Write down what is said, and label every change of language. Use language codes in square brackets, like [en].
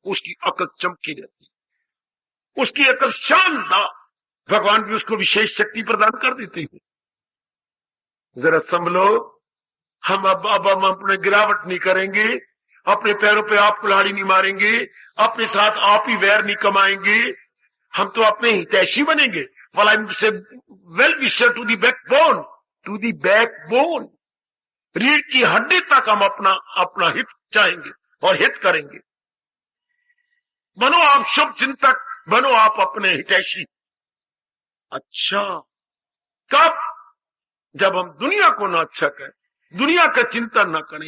[hi] उसकी अकल चमकी रहती है, उसकी अकल शानदार, भगवान भी उसको विशेष शक्ति प्रदान कर देती है। जरा संभलो, हम अब हम अपने गिरावट नहीं करेंगे, अपने पैरों पे आप कुल्हाड़ी नहीं मारेंगे, अपने साथ आप ही वैर नहीं कमाएंगे। हम तो अपने हितैषी बनेंगे, [en] well, I say well wisher to the backbone, to the backbone. [hi] रीढ़ की हड्डी तक हम अपना हित चाहेंगे और हित करेंगे। बनो आप शुभ चिंतक, बनो आप अपने हितैषी। अच्छा, कब? जब हम दुनिया को ना अच्छा करें, दुनिया का चिंतन ना करें।